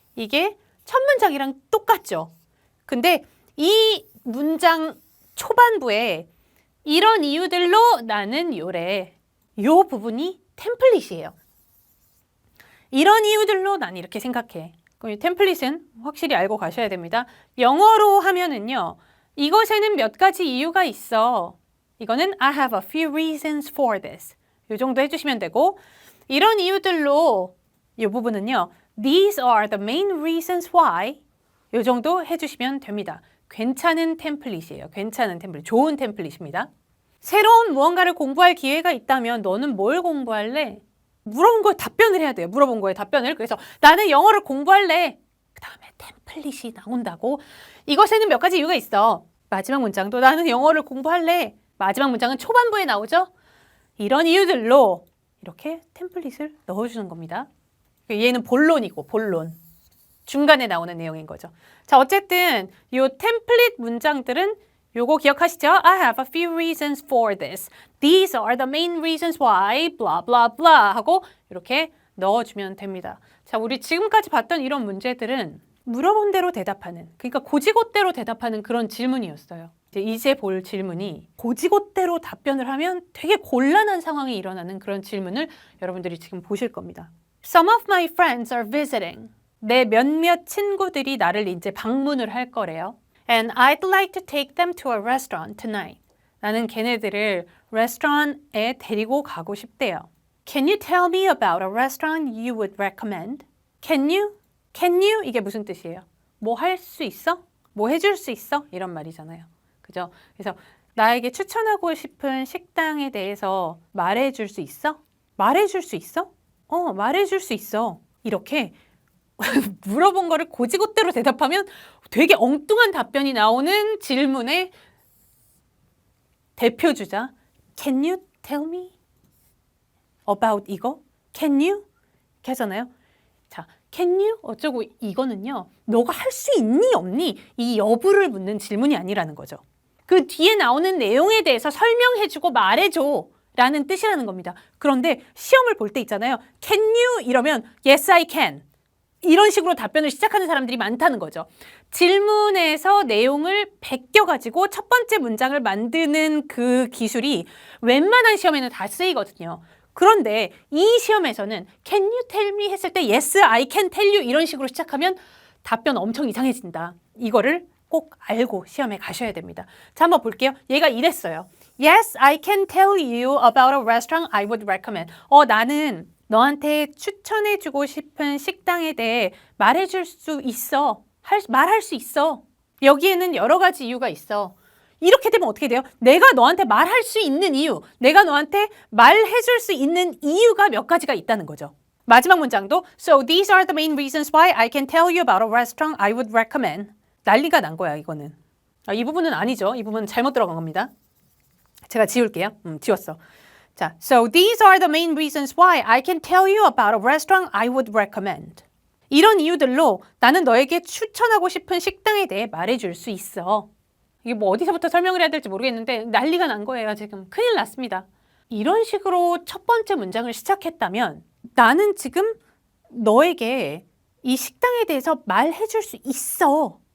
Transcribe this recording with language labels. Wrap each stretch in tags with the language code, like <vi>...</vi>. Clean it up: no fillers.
<ko>이게 첫 문장이랑 똑같죠. 근데 이 문장 초반부에 이런 이유들로 나는 요래. 요 부분이 템플릿이에요. 이런 이유들로 난 이렇게 생각해. 이 템플릿은 확실히 알고 가셔야 됩니다. 영어로 하면은요. 이것에는 몇 가지 이유가 있어.</ko> <en>이거는 I have a few reasons for this.</en> <ko>이 정도 해주시면 되고 이런 이유들로 이 부분은요.</ko> <en>These are the main reasons why.</en> <ko>이 정도 해주시면 됩니다. 괜찮은 템플릿이에요. 괜찮은 템플릿. 좋은 템플릿입니다. 새로운 무언가를 공부할 기회가 있다면 너는 뭘 공부할래? 물어본 거에 답변을 해야 돼요. 물어본 거에 답변을. 그래서 나는 영어를 공부할래. 그 다음에 템플릿이 나온다고. 이것에는 몇 가지 이유가 있어. 마지막 문장도 나는 영어를 공부할래. 마지막 문장은 초반부에 나오죠. 이런 이유들로 이렇게 템플릿을 넣어주는 겁니다. 얘는 본론이고 본론. 중간에 나오는 내용인 거죠. 자, 어쨌든 이 템플릿 문장들은 요거 기억하시죠?</ko> <en>I have a few reasons for this. These are the main reasons why.</en> <ko>blah blah blah 하고 이렇게 넣어주면 됩니다. 자, 우리 지금까지 봤던 이런 문제들은 물어본 대로 대답하는, 그러니까 고지고대로 대답하는 그런 질문이었어요. 이제 볼 질문이 고지고대로 답변을 하면 되게 곤란한 상황이 일어나는 그런 질문을 여러분들이 지금 보실 겁니다.</ko> <en>Some of my friends are visiting.</en> <ko>내 몇몇 친구들이 나를 이제 방문을 할 거래요.</ko> <en>And I'd like to take them to a restaurant tonight.</en> <ko>나는 걔네들을 레스토랑에 데리고 가고 싶대요.</ko> <en>Can you tell me about a restaurant you would recommend? Can you? Can you?</en> <ko>이게 무슨 뜻이에요? 뭐 할 수 있어? 뭐 해줄 수 있어? 이런 말이잖아요. 그죠? 그래서 나에게 추천하고 싶은 식당에 대해서 말해줄 수 있어? 말해줄 수 있어? 말해줄 수 있어. 이렇게 물어본 거를 고지고대로 대답하면 되게 엉뚱한 답변이 나오는 질문의 대표 주자.</ko> <en>Can you tell me about 이거? Can you?</en> <ko>이렇게 하잖아요. 자,</ko> <en>can you?</en> <ko>어쩌고 이거는요. 너가 할 수 있니 없니? 이 여부를 묻는 질문이 아니라는 거죠. 그 뒤에 나오는 내용에 대해서 설명해주고 말해줘 라는 뜻이라는 겁니다. 그런데 시험을 볼 때 있잖아요.</ko> <en>Can you?</en> <ko>이러면</ko> <en>Yes, I can.</en> <ko>이런 식으로 답변을 시작하는 사람들이 많다는 거죠. 질문에서 내용을 베껴가지고 첫 번째 문장을 만드는 그 기술이 웬만한 시험에는 다 쓰이거든요. 그런데 이 시험에서는</ko> <en>Can you tell me</en> <ko>했을 때</ko> <en>Yes, I can tell you</en> <ko>이런 식으로 시작하면 답변 엄청 이상해진다. 이거를 꼭 알고 시험에 가셔야 됩니다. 자, 한번 볼게요. 얘가 이랬어요.</ko> <en>Yes, I can tell you about a restaurant I would recommend.</en> <ko>나는 너한테 추천해주고 싶은 식당에 대해 말해줄 수 있어. 말할 수 있어. 여기에는 여러 가지 이유가 있어. 이렇게 되면 어떻게 돼요? 내가 너한테 말할 수 있는 이유, 내가 너한테 말해줄 수 있는 이유가 몇 가지가 있다는 거죠. 마지막 문장도</ko> <en>So these are the main reasons why I can tell you about a restaurant I would recommend.</en> <ko>난리가 난 거야, 이거는. 이 부분은 아니죠. 이 부분은 잘못 들어간 겁니다. 제가 지울게요. 지웠어.</ko> <en>자, so these are the main reasons why I can tell you about a restaurant I would recommend.</en> <ko>이런 이유들로 나는 너에게 추천하고 싶은 식당에 대해 말해줄 수 있어. 이게 뭐 어디서부터 설명을 해야 될지 모르겠는데 난리가 난 거예요. 지금 큰일 났습니다. 이런 식으로 첫 번째 문장을 시작했다면 나는 지금 너에게 이 식당에 대해서 말해줄 수 있어.</ko>